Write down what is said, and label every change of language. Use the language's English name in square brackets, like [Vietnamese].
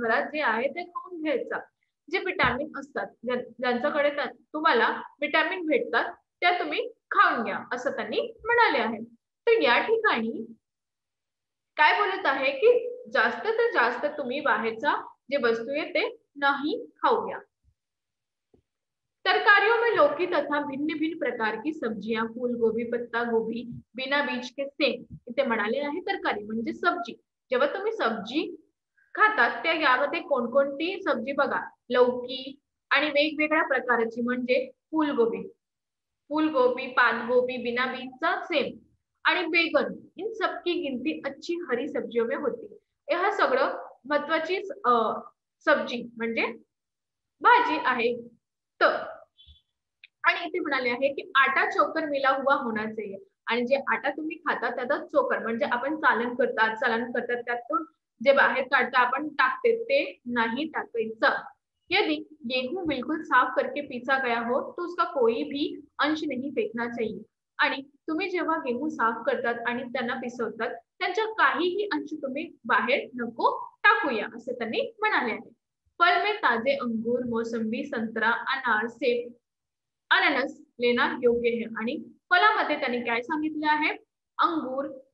[Marathi] घरात जे आहे ते खाऊन घ्यायचं. जे विटामिन असतात ज्यांच्याकडे तुम्हाला विटामिन भेटतात त्या तुम्ही खाऊन घ्या असं त्यांनी म्हणाले आहे. तर या ठिकाणी काय बोलत आहे की जास्त तर जास्त तुम्ही बाहेरचा जे वस्तू आहे ते नाही खाऊया. [Hindi] तरकारियों में लौकी तथा भिन्न भिन्न प्रकार की सब्जियां, फूल गोभी, पत्ता गोभी, बिना बीज के सेम. [Marathi] इथे म्हणाले आहे तरकारी म्हणजे सब्जी. जेव्हा तुम्ही सब्जी खातात त्या यामध्ये कोणकोणती सब्जी बघा, लौकी आणि वेगवेगळ्या प्रकारची म्हणजे फूलगोभी, फूलगोभी, पातगोभी, बिना बीज का सेम आणि बैगन. [Hindi] इन सबकी गिनती अच्छी हरी सब्जियों में होती है. [Marathi] हा सगळं महत्वाची सब्जी म्हणजे भाजी आहे. तर आणि इथे म्हणाले आहे की [Hindi] आटा चोकर मिला हुआ होना चाहिए. [Marathi] आणि जे आटा तुम्ही खाता त्याचा चोकर म्हणजे आपण चालन करतात त्यातून जे बाहेर काढता आपण टाकते ते नाही टाकायचं. [Hindi] यदि गेहूं बिल्कुल साफ करके पीसा गया हो तो उसका कोई भी अंश नहीं फेकना चाहिए. [Marathi] आणि तुम्ही जेव्हा गेहूं साफ करतात आणि त्यांना पिसवतात त्यांच्या काहीही अंश तुम्ही बाहेर नको टाकूया असं त्यांनी म्हणाले आहे. [Hindi] फल में ताजे अंगूर, मोसंबी, संतरा, अनार, सेब, अननस लेना योग्य है. [Marathi] आणि फळामध्ये त्यांनी काय सांगितले आहे? [Hindi] अंगूर,